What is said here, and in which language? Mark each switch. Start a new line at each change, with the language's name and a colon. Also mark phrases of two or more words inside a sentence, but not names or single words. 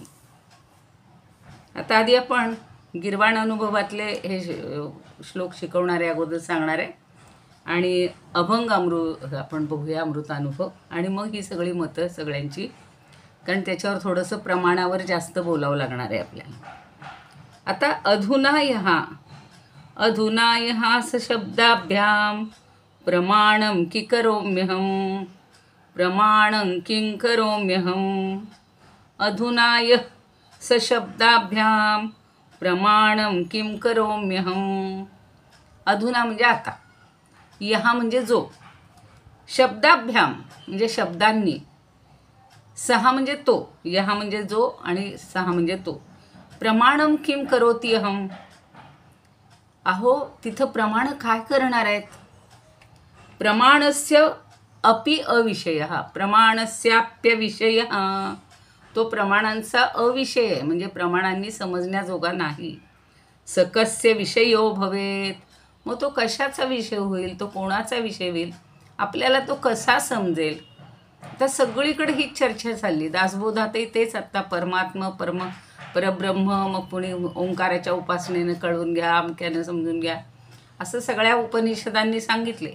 Marathi: आता आधी आपण गिरवाण अनुभवातले हे श्लोक शिकवणारे अगोदर सांगणार आहे, आणि अभंग आपण बघूया अमृतानुभव, आणि मग ही सगळी मतं सगळ्यांची, कारण त्याच्यावर थोडंसं प्रमाणावर जास्त बोलावं लागणार आहे आपल्याला.
Sanskrit: आता अधुना यहा सशब्दाभ्याम प्रमाणं कि करोम्यहं, प्रमाणं किं करोम्यहं. अधुना यः सशब्दाभ्याम प्रमाणं किं करोम्यहं.
Marathi: अधुना म्हणजे आता, यहा म्हणजे जो, शब्दाभ्याम म्हणजे शब्दांनी, सहा म्हणजे तो, यहा म्हणजे जो आणि सहा म्हणजे तो.
Sanskrit: प्रमाणं किं करोति अहम.
Marathi: अहो तिथं प्रमाण काय करणार आहेत.
Sanskrit: प्रमाणस्य अपि अविषयः, प्रमाणस्याप्यविषयः,
Marathi: तो प्रमाणांचा अविषय आहे, म्हणजे प्रमाणांनी समजण्याजोगा नाही.
Sanskrit: सकस्य विषयो भवेत,
Marathi: मग तो कशाचा विषय होईल, तो कोणाचा विषय होईल, आपल्याला तो कसा समजेल. आता सगळीकडे ही चर्चा चालली. दासबोधातही तेच. आत्ता परमात्मा परब्रह्म, मग पुणे ओंकाराच्या उपासनेनं कळून घ्या, अमक्यानं समजून घ्या, असं सगळ्या उपनिषदांनी सांगितले.